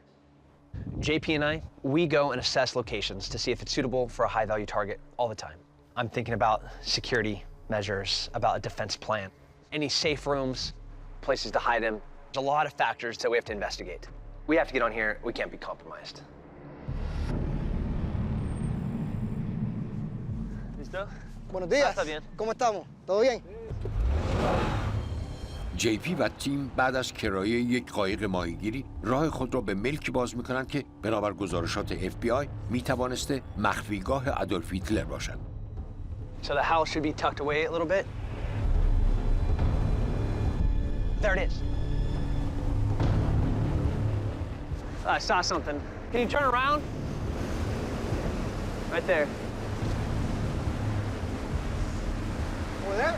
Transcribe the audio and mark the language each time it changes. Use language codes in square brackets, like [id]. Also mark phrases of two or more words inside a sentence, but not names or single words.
[en] JP and I, we go and assess locations to see if it's suitable for a high-value target all the time. I'm thinking about security measures, about a defense plan, any safe rooms, places to hide him. There's a lot of factors that we have to investigate. We have to get on here. We can't be compromised. [es] ¿Listo? Buenos días. Está bien. ¿Cómo estamos? ¿Todo bien? [fa] JP و تیم بعد از کرایه یک قایق ماهیگیری راه خود را به ملکی باز می‌کنند که بنابر گزارشات FBI می‌توانسته مخفیگاه ادولف هیتلر باشد. [en] So the house should be tucked away a little bit. There it is. I saw something. Can you turn around? Right there. Over there?